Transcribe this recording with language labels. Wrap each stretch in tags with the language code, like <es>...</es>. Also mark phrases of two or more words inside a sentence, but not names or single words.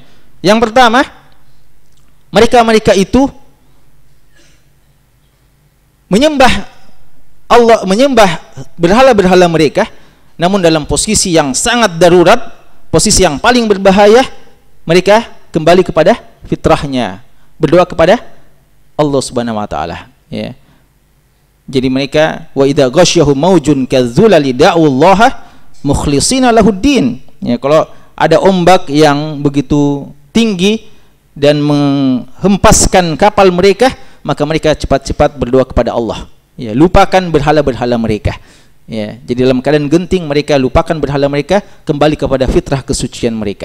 <id>Yang pertama, mereka itu menyembah Allah, menyembah berhala-berhala mereka, namun dalam posisi yang sangat darurat, posisi yang paling berbahaya. Mereka kembali kepada fitrahnya, berdoa kepada Allah</id> <ar>سبحانه وتعالى</ar> <id>ya. Jadi mereka</id> <ar>وإذا غشيهم موج كالظلل دعوا الله مخلصين له الدين ya.</ar> <id>Kalau ada ombak yang begitu tinggi dan menghempaskan kapal mereka, maka mereka cepat-cepat berdoa kepada Allah ya, lupakan berhala-berhala mereka ya. Jadi dalam keadaan genting mereka lupakan berhala mereka, kembali kepada fitrah kesucian mereka.</id>